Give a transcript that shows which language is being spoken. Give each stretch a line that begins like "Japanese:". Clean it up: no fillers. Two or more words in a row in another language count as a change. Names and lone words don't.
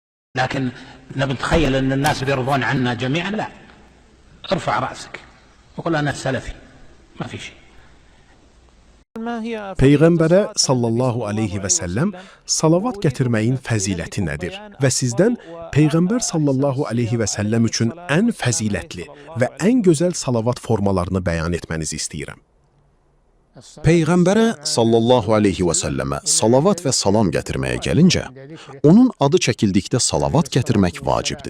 Arabic: لكن نتخيل أن الناس بيرضون عنا جميعا، لا. ارفع رأسك وقل أنا سلفي، ما في شيء.
Azerbaijani: Peyğəmbərə
Arabic: صلى الله عليه وسلم
Azerbaijani: salavat gətirməyin fəziləti nədir? Və sizdən Peyğəmbər
Arabic: صلى الله عليه وسلم
Azerbaijani: üçün ən fəzilətli və ən gözəl salavat formalarını bəyan etmənizi istəyirəm. Peyğəmbərə
Arabic: صلى الله عليه وسلم
Azerbaijani: salavat və salam gətirməyə gəlincə, onun adı çəkildikdə salavat gətirmək vacibdir.